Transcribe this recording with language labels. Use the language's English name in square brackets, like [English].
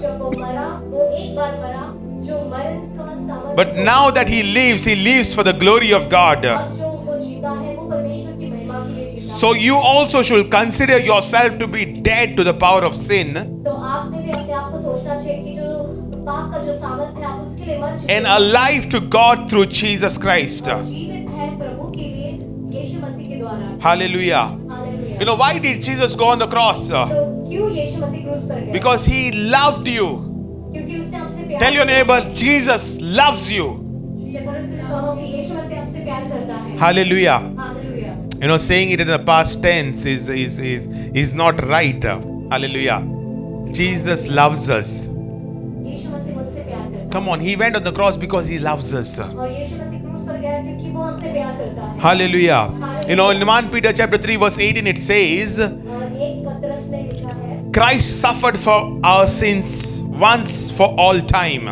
[Hindi] जब वो मरा वो एक बार मरा जो मरण का सामर्थ [English] But now that He lives for the glory of God. [Hindi] अब जो वो जीता है वो परमेश्वर की महिमा के लिए जीता [English] So you also should consider yourself to be dead to the power of sin [Hindi] तो आपने भी अपने आप को सोचना चाहिए कि जो पाप का जो सामर्थ है आप उसके लिए मर चुके [English] and [Hindi] हैं [English] alive to God through Jesus Christ. [Hindi] और जीवित है प्रभु के लिए यीशु मसीह के द्वारा [English] Hallelujah. [Hindi] Hallelujah [English] You know, why did Jesus go on the cross? [Hindi] तो क्यों यीशु मसीह क्रूस पर गए [English] Because He loved you. [Hindi] क्योंकि उसने हमसे प्यार [English] Tell your neighbor, Jesus loves you. [Hindi] कहो कि यीशु मसीह हमसे प्यार करता है [English] Hallelujah. [Hindi] Hallelujah [English] You know, saying it in the past tense is not right. Hallelujah. Jesus loves us. [Hindi] यीशु मसीह मुझसे प्यार करता [English] Come on, He went on the cross because He loves us. [Hindi] है और यीशु मसीह क्रूस पर गया क्योंकि वो हमसे प्यार करता है [English] Hallelujah. You know, in 1 Peter chapter 3 verse 18 it says, [Hindi] और एक पत्रस में लिखा है [English] Christ suffered for our sins once for all time.